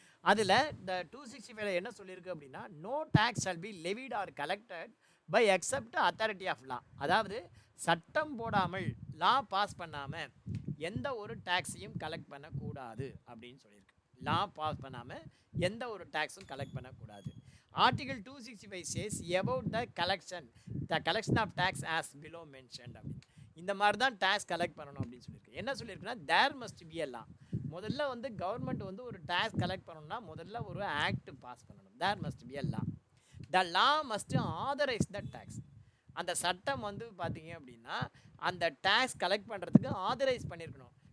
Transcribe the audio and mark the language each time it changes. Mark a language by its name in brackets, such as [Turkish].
[Tamil] அதில் இந்த 265 என்ன சொல்லியிருக்கு அப்படின்னா, [English] No tax shall be levied or collected by except authority of law. [Tamil] அதாவது சட்டம் போடாமல், லா பாஸ் பண்ணாமல் எந்த ஒரு டேக்ஸையும் கலெக்ட் பண்ணக்கூடாது அப்படின்னு சொல்லியிருக்கு. லா பாஸ் பண்ணாமல் எந்த ஒரு டேக்ஸும் கலெக்ட் பண்ணக்கூடாது. [English] Article 265 says about the collection of tax as below mentioned அப்படின்னு. [Tamil] இந்த மாதிரி தான் டேக்ஸ் கலெக்ட் பண்ணணும் அப்படின்னு சொல்லியிருக்கு. என்ன சொல்லியிருக்குன்னா, [English] There must be a law. [Tamil] முதல்ல வந்து கவர்மெண்ட் வந்து ஒரு டேக்ஸ் கலெக்ட் பண்ணணும்னா முதல்ல ஒரு ஆக்ட் பாஸ் பண்ணணும். [English] There must be a law. The law must authorise the tax. [Tamil] அந்த சட்டம் வந்து பார்த்தீங்க அப்படின்னா அந்த டேக்ஸ் கலெக்ட் பண்ணுறதுக்கு ஆதரைஸ் பண்ணியிருக்கணும்.